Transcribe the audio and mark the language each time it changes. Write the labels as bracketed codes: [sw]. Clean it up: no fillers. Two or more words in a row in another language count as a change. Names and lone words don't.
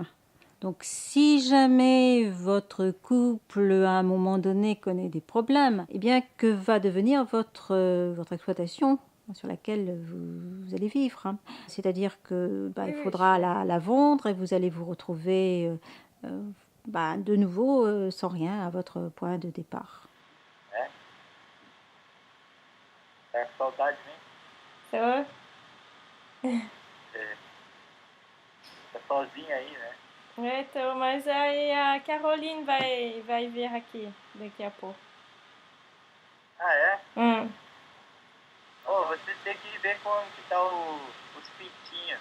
[fr] Donc si jamais votre couple à un moment donné connaît des problèmes, eh bien que va devenir votre exploitation sur laquelle vous allez vivre, hein. C'est-à-dire que il faudra la vendre et vous allez vous retrouver de nouveau sans rien à votre point de départ. [pt] Tá com saudade de mim? [fr] Ça va? [pt] Tá sozinha aí, né? É, então, mas aí a Caroline vai vir aqui daqui a pouco. Ah, é? Hum. Ô, você tem que ver como que tá os pintinhos.